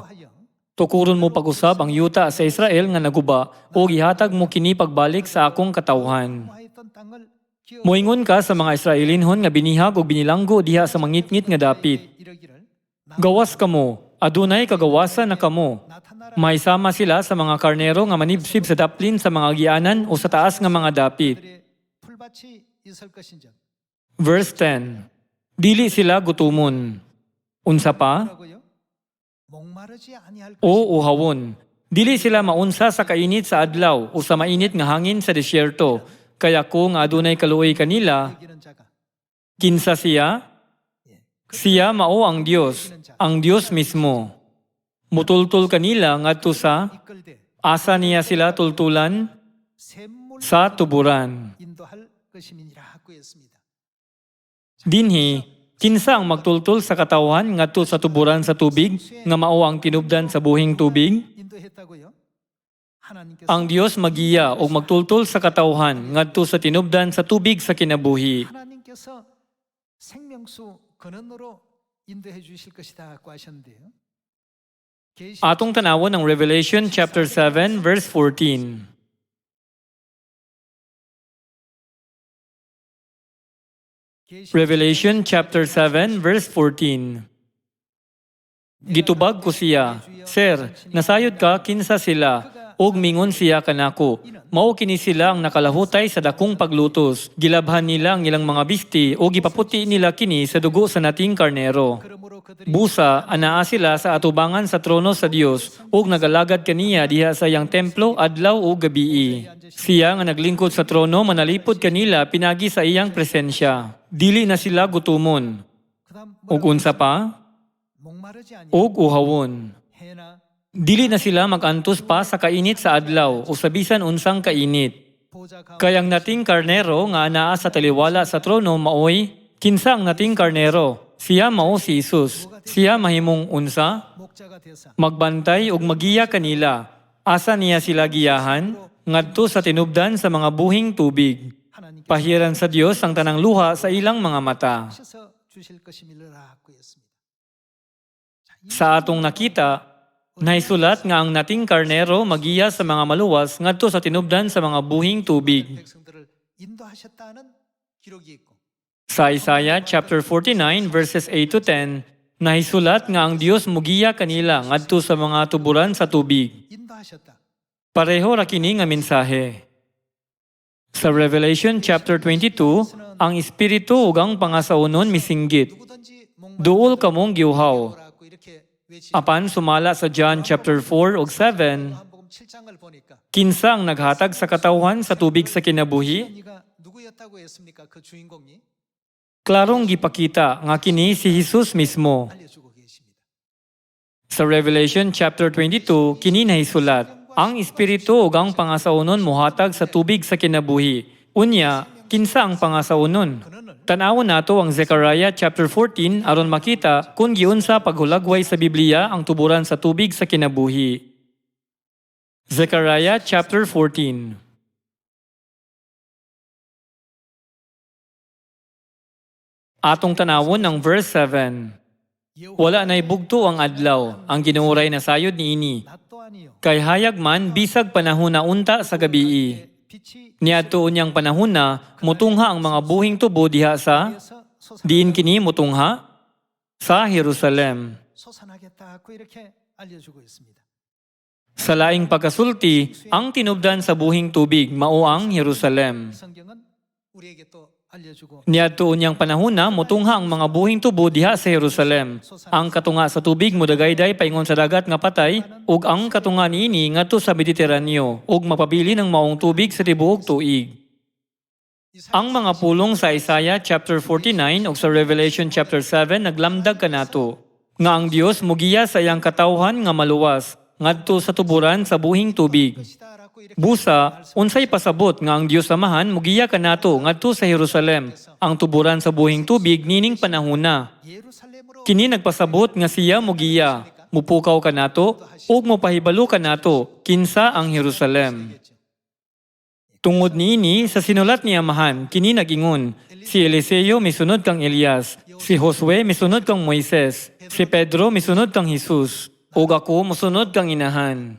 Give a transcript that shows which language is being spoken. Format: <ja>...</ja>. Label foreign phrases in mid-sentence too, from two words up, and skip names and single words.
<ko>하여</ko> <ceb>Tukuron mo pag-usab ang yuta sa Israel nga naguba o gihatag mo kini pagbalik sa akong katawhan.</ceb> <ko>하였던 땅을 기어</ko> <ceb>Moingon ka sa mga Israelinhon nga binihag o binilanggo diha sa mangitngit nga dapit.</ceb> <ko>이러기를</ko> <ceb>Gawas kamo, adunay kagawasan na kamo.</ceb> <ko>나타나라</ko> <ceb>May sama sila sa mga karnero nga manibsib sa daplin sa mga gianan o sa taas nga mga dapit.</ceb> <ko>그들의 풀밭이 있을 것인즉</ko> <ceb>Verse 10. Dili sila gutumon. Unsa pa?</ceb> <ko>뭐라고요? 목마르지 아니할</ko> <ceb>O uhawon. Dili sila maunsa sa kainit sa adlaw o sa mainit nga hangin sa disyerto. Kaya kung adunay kaluoy kanila,</ceb> <ko>이기는 자가</ko> <ceb>kinsa siya? Siya mao ang Diyos mismo. Mutultol kanila ngadto sa</ceb> <ko>이끌되</ko> <ceb>asa niya sila tultulan</ceb> <ko>샘물</ko> <ceb>sa tuburan.</ceb> <ko>인도할 것임이니라 했습니다.</ko> <ceb>Dinhi, kinsa ang magtultol sa katawhan ngadto sa tuburan sa tubig nga mao ang tinubdan sa buhing tubig?</ceb> <ko>인도했다고요? 하나님께서</ko> <ceb>Ang Dios magiya o magtultol sa katawhan ngadto sa tinubdan sa tubig sa kinabuhi.</ceb> <ko>하나님께서 생명수 근원으로 인도해 주실 것이다고 하셨는데요. 계시</ko> <ceb>Atong tanawon ang Revelation chapter 7 verse 14. Revelation chapter 7 verse 14. Gitubag ko siya, Sir, nasayod ka kinsa sila, ug mingon siya kanako. Mao kini sila ang nakalahutay sa dakong paglutos. Gilabhan nila ang ilang mga bisti o gipaputi nila kini sa dugo sa nating karnero.</ceb> <ko>그러므로 그들이</ko> <ceb>Busa, anaa sila sa atubangan sa trono sa Dios ug nagalagad kaniya diha sa iyang templo adlaw ug gabii. Siya nga naglingkod sa trono manalipod kanila pinagi sa iyang presensya. Dili na sila gutumon.</ceb> <ko>그다음</ko> <ceb>Ug unsa pa?</ceb> <ko>목마르지 아니할</ko> <ceb>Ug uhawon.</ceb> <ko>해나</ko> <ceb>Dili na sila magantos pa sa kainit sa adlaw o sa bisan unsang kainit.</ceb> <ko>보좌 가운데</ko> <ceb>Kayang nating karnero nga anaa sa taliwala sa trono maoy, kinsa ang nating karnero? Siya mao si Jesus. Siya mahimong unsa?</ceb> <ko>목자가 되사</ko> <ceb>Magbantay ug magiya kanila. Asa niya sila giyahan? Ngadto sa tinubdan sa mga buhing tubig.</ceb> <ko>하나님께서</ko> <ceb>Pahiran sa Dios ang tanang luha sa ilang mga mata.</ceb> <ko>하셔서 주실 것임이라고 했습니다.</ko> <ceb>Sa atong nakita, naisulat nga ang nating karnero magiya sa mga maluwas ngadto sa tinubdan sa mga buhing tubig.</ceb> <ko>백성들을 인도하셨다는 기록이 있고</ko> <ceb>Sa Isaiah chapter 49 verses 8 to 10, nahisulat nga ang Dios mugiya kanila ngadto sa mga tuburan sa tubig.</ceb> <ko>인도하셨다.</ko> <ceb>Pareho ra kini nga mensahe. Sa Revelation chapter 22, ang espiritu ug ang pangasaunon misinggit.</ceb> <ko>누구든지</ko> <ceb>Duol kamong giuhaw.</ceb> <ko>목마르라고 이렇게 외치.</ko> <ceb>Apan sumala sa John chapter 4 ug 7,</ceb> <ko>요한복음 7장을 보니까</ko> <ceb>kinsa ang naghatag sa katawhan sa tubig sa kinabuhi?</ceb> <ko>네가 누구였다고 했습니까? 그 주인공이</ko> <ceb>Klarong gipakita nga kini si Jesus mismo.</ceb> <ko>알려주고 계십니다.</ko> <ceb>Sa Revelation chapter 22, kini nahisulat, ang espiritu ug ang pangasaunon mohatag sa tubig sa kinabuhi. Unya, kinsa ang pangasaunon? Tanawon nato ang Zechariah chapter 14 aron makita kung giunsa paghulagway sa Biblia ang tuburan sa tubig sa kinabuhi. Zechariah chapter 14. Atong tanawon ang verse 7. Wala na'y bugto ang adlaw, ang ginuuray na sayod niini.</ceb> <ko>낮도 아니요.</ko> <ceb>Kay hayag man, bisag panahon na unta sa gabii.</ceb> <ko>빛이</ko> <ceb>Niadto unyang panahon na, mutungha ang mga buhing tubo diha sa,</ceb> <ko>에서</ko> <ceb>diin kini mutungha, sa Jerusalem.</ceb> <ko>솟아나겠다고 이렇게 알려주고 있습니다.</ko> <ceb>Sa laing pagkasulti, ang tinubdan sa buhing tubig, mao ang Jerusalem.</ceb> <ko>성경은 우리에게 또 알려주고</ko> <ceb>Niadto unyang panahon na, mutungha ang mga buhing tubo diha sa Jerusalem. Ang katunga sa tubig mudagayday paingon sa dagat nga patay, ug ang katunga niini ngadto sa Mediteraneo, ug mapabili ng maong tubig sa tibuok tuig. Ang mga pulong sa Isaiah chapter 49 ug sa Revelation chapter 7 naglamdag kanato nga ang Dios mugiya sa iyang katawhan nga maluwas ngadto sa tuburan sa buhing tubig.</ceb> <ko>것이다라고 이렇게</ko> <ceb>Busa, unsay pasabot nga ang Dios Amahan mugiya kanato ngadto sa Jerusalem, ang tuburan sa buhing tubig nining panahona.</ceb> <ko>예루살렘으로</ko> <ceb>Kini nagpasabot nga siya mugiya, mupukaw kanato ug mopahibalo kanato kinsa ang Jerusalem. Tungod niini sa sinulat ni Amahan, kini nagingon, si Eliseo misunod kang Elias, si Josue misunod kang Moises, si Pedro misunod kang Jesus, ug ako mosunod kang inahan.</ceb>